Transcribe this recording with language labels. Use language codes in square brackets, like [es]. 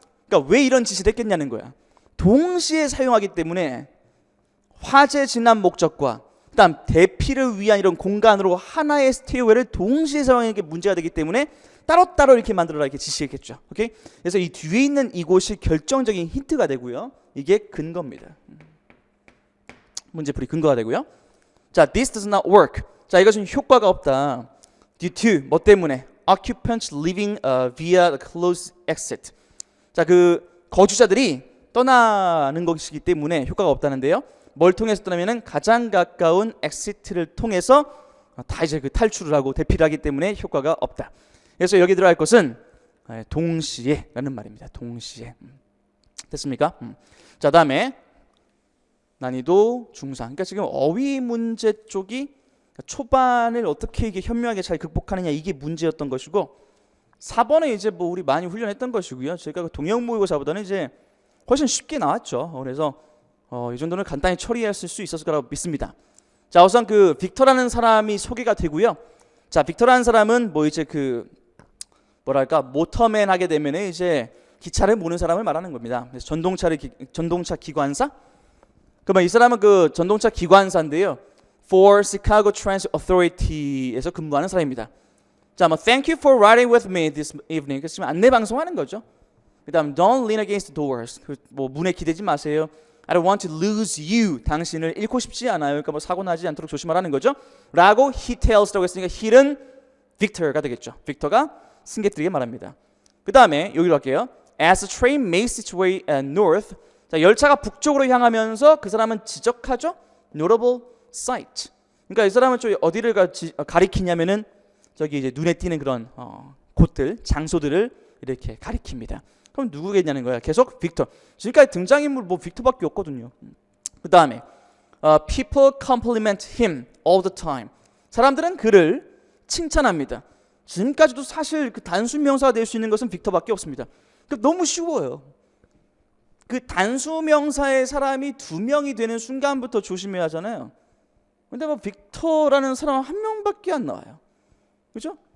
[ko] 그러니까 왜 이런 지시를 했겠냐는 거야. 동시에 사용하기 때문에 화재 진압 목적과 그다음 대피를 위한 이런 공간으로 하나의 스테이어웨이를 동시에 사용하는 게 문제가 되기 때문에 따로따로 이렇게 만들어라 이렇게 지시했겠죠. 오케이? 그래서 이 뒤에 있는 이곳이 결정적인 힌트가 되고요. 이게 근거입니다. 문제풀이 근거가 되고요. 자, [en] this does not work. [ko] 자, 이것은 효과가 없다. Due to 뭐 때문에? [en] Occupants leaving via the closed exit. [ko] 자, 그 거주자들이 떠나는 것이기 때문에 효과가 없다는데요. 뭘 통해서 떠나면은 가장 가까운 엑시트를 통해서 다 이제 그 탈출을 하고 대피를 하기 때문에 효과가 없다. 그래서 여기 들어갈 것은 동시에라는 말입니다. 동시에. 됐습니까? 자, 다음에 난이도 중상. 그러니까 지금 어휘 문제 쪽이 초반을 어떻게 이게 현명하게 잘 극복하느냐 이게 문제였던 것이고 4번에 이제 뭐 우리 많이 훈련했던 것이고요. 제가 그 동형 모의고사보다는 이제 훨씬 쉽게 나왔죠. 그래서 이 정도는 간단히 처리했을 수 있었을 거라고 믿습니다. 자, 우선 그 빅터라는 사람이 소개가 되고요. 자, 빅터라는 사람은 뭐 이제 그 뭐랄까 모터맨 하게 되면 이제 기차를 모는 사람을 말하는 겁니다. 그래서 전동차 기관사. 그러면 이 사람은 그 전동차 기관사인데요. For Chicago Transit Authority에서 근무하는 사람입니다. [en] 자, 뭐 Thank you for riding with me this evening. [ko] 그래서 지금 안내 방송하는 거죠. 그다음 [en] Don't lean against the doors. [ko] 뭐 문에 기대지 마세요. [en] I don't want to lose you. [ko] 당신을 잃고 싶지 않아요. 그러니까 뭐 사고 나지 않도록 조심하라는 거죠. 라고 he tells라고 했으니까 he는 Victor가 되겠죠. 빅터가 승객들에게 말합니다. 그 다음에 여기로 갈게요. [en] As the train makes its way north. [ko] 자, 열차가 북쪽으로 향하면서 그 사람은 지적하죠. [en] Notable sight. [ko] 그러니까 이 사람은 좀 어디를 가리키냐면은 저기 이제 눈에 띄는 그런 곳들, 장소들을 이렇게 가리킵니다. 그럼 누구겠냐는 거야. 계속 빅터. 지금까지 등장인물 뭐 빅터밖에 없거든요. 그 다음에 [en] people compliment him all the time. [ko] 사람들은 그를 칭찬합니다. 지금까지도 사실 그 단순 명사가 될 수 있는 것은 빅터밖에 없습니다. 너무 쉬워요. 그 단수명사의 사람이 두 명이 되는 순간부터 조심해야 하잖아요. 근데 뭐 빅터라는 사람 한 명밖에 안 나와요. 그죠?